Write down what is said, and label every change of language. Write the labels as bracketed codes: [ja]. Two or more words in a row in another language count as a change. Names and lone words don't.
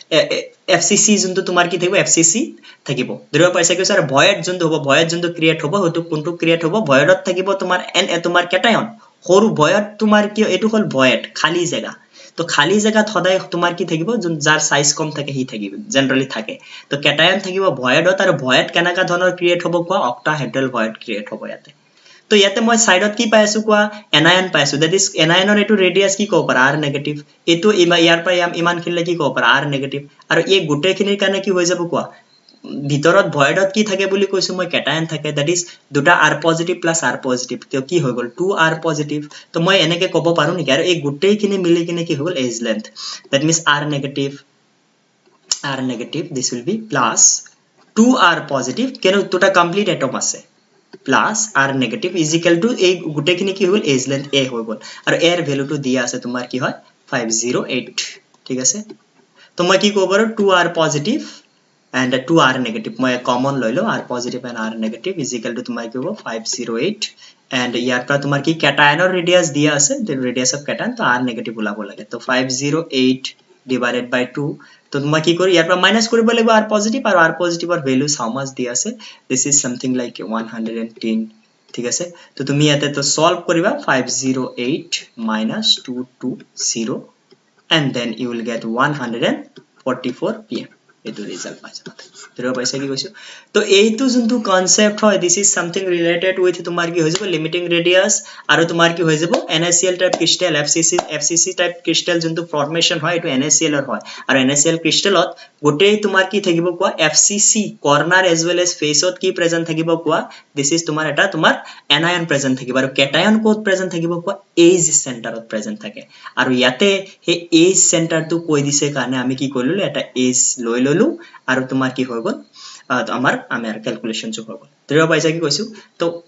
[as] FCC যোনটো তোমাৰ কি থাকিব FCC থাকিব ধৰিব পাইছা কি স্যাৰ ভয়েড যোনটো হ'ব ভয়েড যোনটো ক্ৰিয়েট হ'ব হয়তো কোনটো ক্ৰিয়েট হ'ব ভয়েডত থাকিব তোমাৰ কেটায়ন সৰু ভয়েড তোমাৰ কি এটো হল ভয়েড খালি জায়গা তো খালি জায়গাত সদায় তোমাৰ কি থাকিব যাৰ সাইজ কম থাকে হি থাকিব জেনাৰেলি থাকে তো কেটায়ন থাকিব ভয়েডত আৰু ভয়েড কেনেকা ধৰণৰ ক্ৰিয়েট হ'ব কোৱা অক্টাহেড্রাল ভয়েড ক্ৰিয়েট হ'ব ইয়াতে তো ইয়াতে মই সাইডত কি পাইছো কোৱা এনায়ন পাইছো [en] that is [as] এনায়নৰ এটো ৰেডিয়াস কি কব পাৰা r নেগেটিভ এটো ইয়াৰ পৰা ইমান খিনলে কি কব পাৰা r নেগেটিভ আৰু এই গুটেখিনিৰ কাৰণে কি হৈ যাব কোৱা ভিতৰত ভয়েডত কি থাকে বুলি কৈছো মই কেটায়ন থাকে [en] that is [as] দুটা [en] r positive plus r positive [as] তো কি হৈ গল 2r পজিটিভ তো মই এনেকে কব পাৰো নেকি আৰু এই গুটেখিনি মিলি কিনে কি হ'ল [en] edge length that means r negative this will be plus 2r positive [as] কেন দুটা [en] complete atom [as] আছে [en] plus r negative is equal to [as] এই গুটেখিনি কি হ'ল [en] edge length a [as] হৈ গল আৰু a এর ভ্যালুটো দিয়া আছে তোমাৰ কি হয় 508 ঠিক আছে তো মই কি কব পাৰো [en] 2r positive and 2r negative [as] মই কমন লৈ লো [en] r positive and r negative is equal to [as] তোমাৰ কি হ'ব 508 and ইয়াৰ পৰা তোমাৰ কি কেটায়নৰ ৰেডিয়াস দিয়া আছে [en] the radius of cation [as] তো r negative ওলাব লাগে তো [en] 508 divided by 2 [as] তো মই কি কৰো ইয়াৰ পৰা মাইনাস কৰিব লাগিব r positive আৰু r positive ৰ ভ্যালু [en] how much [as] দিয়া আছে [en] this is something like 110 [as] ঠিক আছে তো তুমি ইয়াতে তো সলভ কৰিবা [en] 508 minus 220 and then you will get [as] 144 pm এটো ৰিজাল্ট পাইছা ধৰিব পাইছা কি কৈছো তো এইটো যোনটো কনসেপ্ট হয় [en] this is something related with [as] তোমাৰ কি হৈ যাব [en] limiting radius [as] আৰু তোমাৰ কি হৈ যাব [en] NaCl type crystal FCC type crystal [as] যোনটো ফৰ্মেশন হয় এটো NaCl ৰ হয় আৰু NaCl ক্ৰিস্টালত গোটেই তোমাৰ কি থাকিব কোৱা [en] FCC corner as well as [as] ফেসত কি প্ৰেজেন্ট থাকিব কোৱা [en] this is [as] তোমাৰ এটা তোমাৰ এনায়ন প্ৰেজেন্ট থাকিব আৰু কেটায়ন কোড প্ৰেজেন্ট থাকিব কোৱা এজ সেন্টাৰত প্ৰেজেন্ট থাকে আৰু ইয়াতে হে এজ সেন্টাৰটো কৈ দিছে কাৰণে আমি কি কৰিলো এটা এজ লৈ ললো আৰু তোমাৰ কি হৈ গল আমাৰ ক্যালকুলেশন চো হৈ গল ধৰিব পাইছা কি কৈছো তো